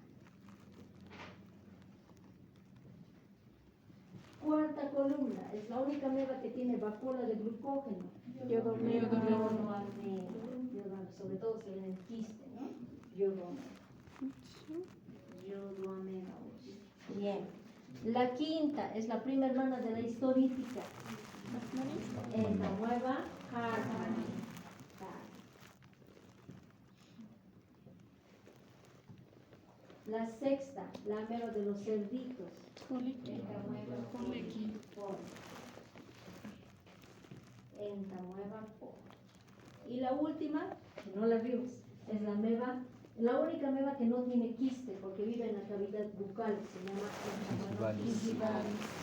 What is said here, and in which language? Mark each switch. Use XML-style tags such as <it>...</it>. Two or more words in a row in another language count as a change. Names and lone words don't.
<es>Cuarta columna es la única ameba que tiene vacuola de glucógeno. Yodomela. Sobre todo si ven el quiste, ¿no? Yodomela. Bien. La quinta es la prima hermana de la histolítica. Entamoeba hartmanni. La sexta, la ameba de los cerditos. Entamoeba poli. Entamoeba poli. Y la última, que no la vimos, es la ameba, la única ameba que no tiene quiste porque vive en la cavidad bucal, se llama Entamoeba gingivalis.</es>